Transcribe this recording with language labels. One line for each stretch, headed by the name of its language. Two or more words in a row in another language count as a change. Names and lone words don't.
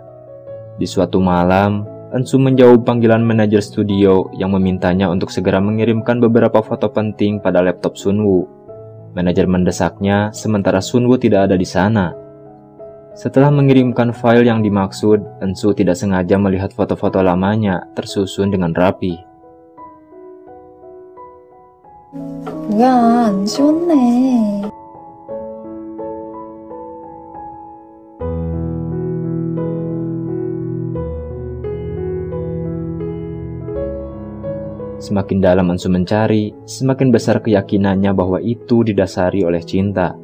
Indonesian: Di suatu malam, Ensu menjawab panggilan manajer studio yang memintanya untuk segera mengirimkan beberapa foto penting pada laptop Sunwoo. Manajer mendesaknya, sementara Sunwoo tidak ada di sana. Setelah mengirimkan file yang dimaksud, Ensu tidak sengaja melihat foto-foto lamanya tersusun dengan rapi.
Korean: 뭐야, 안 지웠네.
Indonesian: Semakin dalam Ensu mencari, semakin besar keyakinannya bahwa itu didasari oleh cinta.